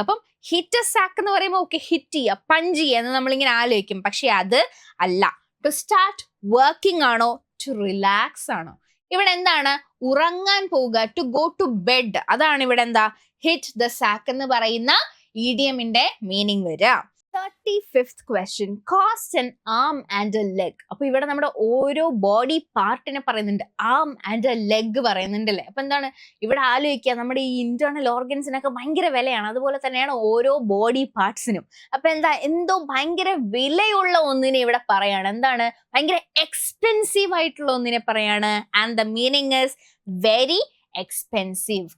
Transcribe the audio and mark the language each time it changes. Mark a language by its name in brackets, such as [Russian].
[Malayalam] അപ്പം hit A sac എന്ന് പറയുമ്പോൾ ഓക്കെ, ഹിറ്റ് ചെയ്യുക, പഞ്ച് ചെയ്യുക എന്ന് നമ്മളിങ്ങനെ ആലോചിക്കും. പക്ഷെ അത് അല്ല. [English] to start working [Malayalam] ആണോ? [English] to relax [Malayalam] ആണോ? ഇവിടെ എന്താണ്? ഉറങ്ങാൻ പോവുക, [English] To go to bed. [Malayalam] അതാണ് ഇവിടെ എന്താ? ഹിറ്റ് ദ സാക്ക് എന്ന് പറയുന്ന ഇഡിയമിന്റെ മീനിങ് വരിക. [English] 35th question, cost an arm and a leg. [Malayalam] അപ്പൊ ഇവിടെ നമ്മുടെ ഓരോ ബോഡി പാർട്ടിനെ പറയുന്നുണ്ട്, ആം ആൻഡ് എ ലെഗ് പറയുന്നുണ്ടല്ലേ. അപ്പൊ എന്താണ് ഇവിടെ ആലോചിക്കുക? നമ്മുടെ ഈ ഇന്റേണൽ ഓർഗൻസിനൊക്കെ ഭയങ്കര വിലയാണ്. അതുപോലെ തന്നെയാണ് ഓരോ ബോഡി പാർട്സിനും. അപ്പൊ എന്തോ ഭയങ്കര വിലയുള്ള ഒന്നിനെ ഇവിടെ പറയാണ്. എന്താണ്? ഭയങ്കര എക്സ്പെൻസീവ് ആയിട്ടുള്ള ഒന്നിനെ പറയാണ്. [English] And the meaning is very expensive.